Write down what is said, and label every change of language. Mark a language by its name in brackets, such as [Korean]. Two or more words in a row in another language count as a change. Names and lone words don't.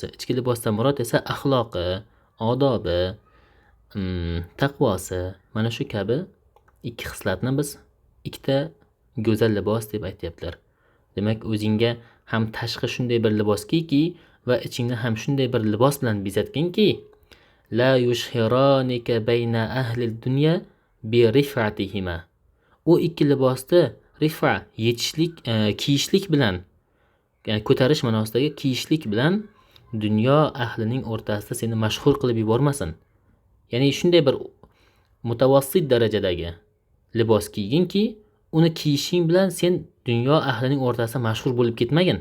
[Uzbek] Ichki libosdan murod esa axloqi, odobi, taqvosi. Mana shu kabi ikki xislatni biz ikkita go'zal libos deb aytyaptilar. Demak, o'zingga ham tashqi shunday bir libos kiyki va ichingni ham shunday bir libos bilan bezatginki, [Arabic] لا يشهرانك بين أهل الدنيا برفعتهما. [Uzbek] U ikki libosni rifa yetishlik, kiyishlik bilan, ya'ni ko'tarish ma'nosidagi kiyishlik bilan dunyo ahlining o'rtasida seni mashhur qilib yubormasin. Ya'ni shunday bir mutavassit darajadagi libos kiyginki, uni kiyishing bilan sen dunyo ahlining o'rtasida mashhur bo'lib ketmagin.